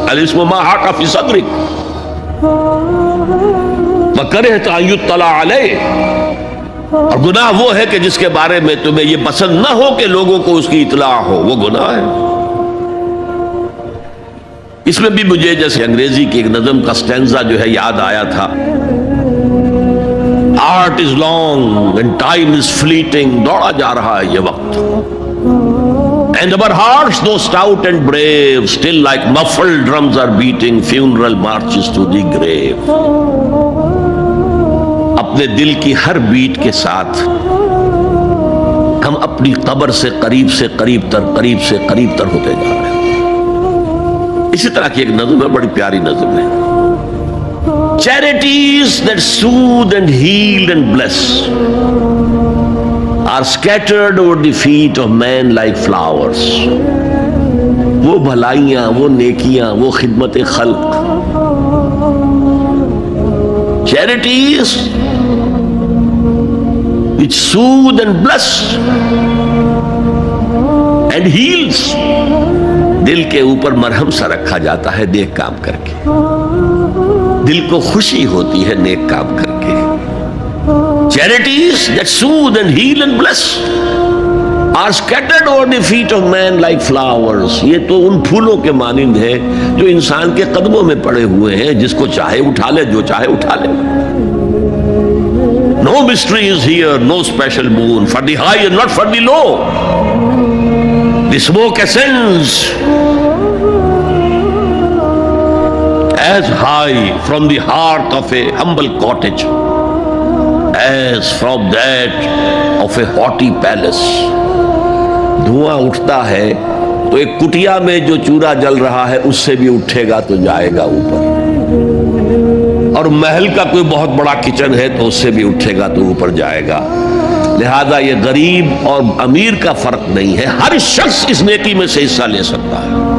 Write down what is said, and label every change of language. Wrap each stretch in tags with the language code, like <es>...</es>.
<ar>الاسم ما حاک فی صدرک وکرہت ان یطلع علیہ،</ar> <ur>اور گناہ وہ ہے کہ جس کے بارے میں تمہیں یہ پسند نہ ہو کہ لوگوں کو اس کی اطلاع ہو، وہ گناہ ہے. اس میں بھی مجھے جیسے انگریزی کی ایک نظم کا سٹینزا جو ہے یاد آیا تھا.</ur> <en>art is long and time is fleeting,</en> <ur>دوڑا جا رہا ہے یہ وقت.</ur> <en>And our hearts, though stout and brave, still like muffled drums are beating funeral marches to the grave.</en> <ur>اپنے دل کی ہر بیٹ کے ساتھ ہم اپنی قبر سے قریب سے قریب تر ہوتے جا رہے ہیں. اسی طرح کی ایک نظم ہے، بڑی پیاری نظم ہے.</ur> <en>Charities that soothe and heal and bless are scattered over the feet of men like flowers.</en> <ur>وہ بھلائیاں، وہ نیکیاں، وہ خدمت خلق،</ur> <en>charities which soothe and bless and heals،</en> <ur>دل کے اوپر مرہم سا رکھا جاتا ہے نیک کام کر کے، دل کو خوشی ہوتی ہے نیک کام کر کے.</ur> <en>Charities that soothe and heal and bless are scattered over the feet of men like flowers.</en> <ur>یہ تو ان پھولوں کے مانند ہے جو انسان کے قدموں میں پڑے ہوئے ہیں، جس کو چاہے اٹھا لے، جو چاہے اٹھا لے.</ur> <en>No mystery is here, no special boon for the high and not for the low. The smoke ascends as high from the heart of a humble cottage as from that of a haughty palace.</en> <ur>دھواں اٹھتا ہے تو ایک کٹیا میں جو چورا جل رہا ہے اس سے بھی اٹھے گا تو جائے گا اوپر، اور محل کا کوئی بہت بڑا کچن ہے تو اس سے بھی اٹھے گا تو اوپر جائے گا. لہذا یہ غریب اور امیر کا فرق نہیں ہے، ہر شخص اس نیکی میں سے حصہ لے سکتا ہے.</ur>